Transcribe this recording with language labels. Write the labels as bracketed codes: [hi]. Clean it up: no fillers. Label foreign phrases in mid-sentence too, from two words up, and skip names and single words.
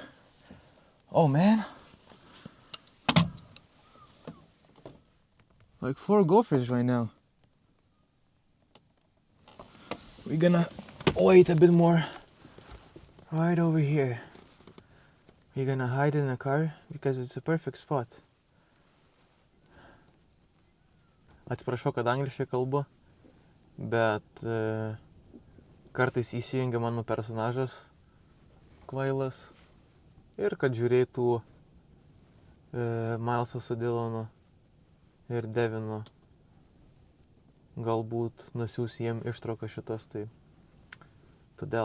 [en] Oh man. Like 4 gophers right now. We're gonna wait a bit more. Right over here. We're gonna hide in the car because it's a perfect spot. [lt] Atsiprašau, kad angliškai kalbu, bet kartais įsijungia mano personažas kvailas ir kad žiūrėtų Milesą su Dylanu ir Devinu, galbūt nusiųs jiem ištrauką šitas, tai todėl.